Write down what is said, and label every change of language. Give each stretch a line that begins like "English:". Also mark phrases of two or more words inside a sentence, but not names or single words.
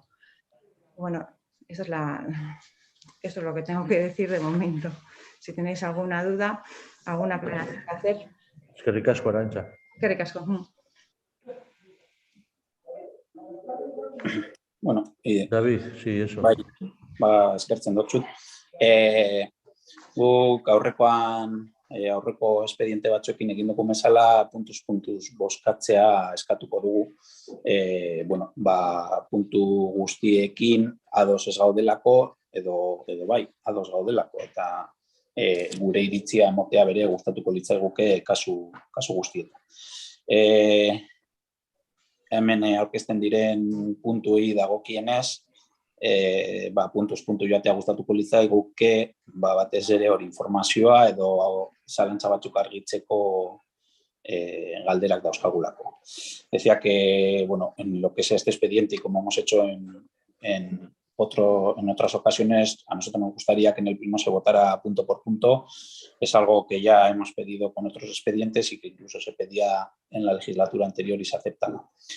Spanish: Bueno, eso es lo que tengo que decir de momento. Si tenéis alguna duda, alguna aclaración que hacer. Es que ricasco, Arantxa. Qué ricasco. Bueno, David, sí, eso.
Basque: Eskertzen dut. Guk aurrekoan aurreko espediente batzuekin egin dugu bezala puntuz bozkatzea eskatuko dugu. Bueno, puntu guztiekin ados ez gaudelako edo bai, ados gaudelako eta gure iritzia emotea bere gustatuko litzaiguke kasu guztietan. Hemen aurkezten diren puntuei dagokienez, puntuz puntu joatea gustatuko litzaiguke, batez ere hori informazioa edo zalantza batzuk argitzeko galderak dauzkagulako.
Spanish: Decía que, bueno, en lo que es este expediente y como hemos hecho en otras ocasiones, a nosotros nos gustaría que en el pleno se votara punto por punto. Es algo que ya hemos pedido con otros expedientes y que incluso se pedía en la legislatura anterior y se acepta, ¿no?